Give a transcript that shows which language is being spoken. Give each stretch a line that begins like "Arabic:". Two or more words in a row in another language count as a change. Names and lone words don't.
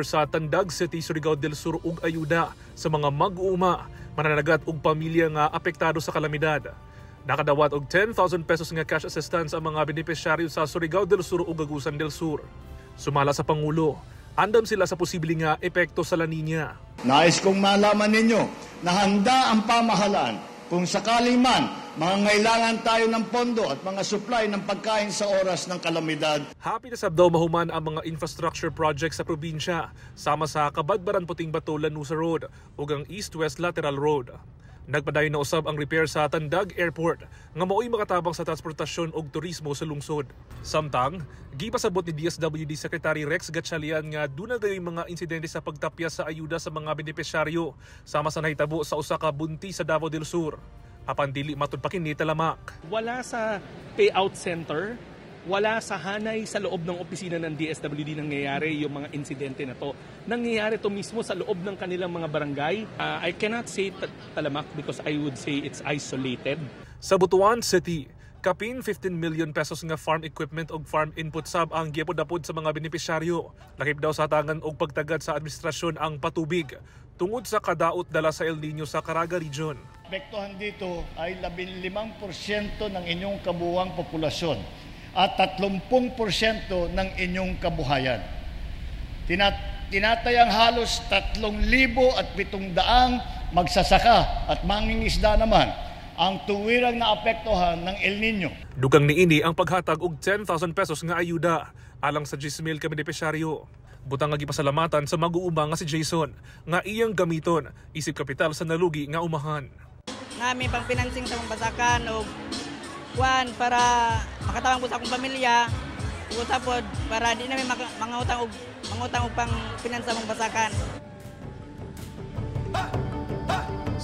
Cebuano: sa Tandag City, Surigao del Sur ug ayuda sa mga mag-uuma, mananagat ug pamilya nga apektado sa kalamidad. Nakadawat og 10,000 pesos nga cash assistance ang mga benepisyaryo sa Surigao del Sur ug Agusan del Sur. Sumala sa Pangulo, andam sila sa posibleng nga epekto sa La Nina.
Filipino: Nais kong malaman ninyo na handa ang pamahalaan kung sakaling man mangangailangan tayo ng pondo at mga supply ng pagkain sa oras ng kalamidad.
Cebuano: Happy na sab daw mahuman ang mga
English: infrastructure projects
Cebuano: sa probinsya, sama sa Kabadbaran Puting Bato Lanusa Road ug ang East-West Lateral Road. Nagpadayon na usab ang repair sa Tandag Airport nga mao'y makatabang sa transportasyon ug turismo sa lungsod. Samtang, gipasabot ni DSWD Secretary Rex Gatchalian nga dunay mga insidente sa pagtapya sa ayuda sa mga benepisyaryo sama sa nahitabo sa usa ka bunti sa Davao del Sur. Apan dili matud pa kini talamak.
Filipino: Wala sa payout center, wala sa hanay sa loob ng opisina ng DSWD nangyayari yung mga insidente na to. Nangyayari to mismo sa loob ng kanilang mga barangay.
English: I cannot say talamak because I would say it's isolated.
Cebuano: Sa Butuan City, kapin 15 million pesos nga
English: farm equipment
Cebuano: ug
English: farm input
Cebuano: sub ang gipod-apod sa mga benepisyaryo. Lakip daw sa tangan og pagtagad sa administrasyon ang patubig tungod sa kadaot dala sa El Nino sa Caraga Region.
Filipino: Apektuhan dito ay 15% ng inyong kabuuang populasyon at 30% ng inyong kabuhayan. Tinatayang halos 3,700 magsasaka at mangingisda naman ang tuwirang naapektuhan ng El Nino.
Cebuano: Dugang niini ang paghatag og 10,000 pesos nga ayuda alang sa 10,000 ka benepisyaryo. Butang nga gipasalamatan sa mag-uuma nga si Jason nga iyang gamiton isip kapital sa nalugi nga umahan. Nami pang financing sa mga basakan o kuan para makatawang po sa akong pamilya, usapod para di namin mangutang og pang pinansa mong basakan.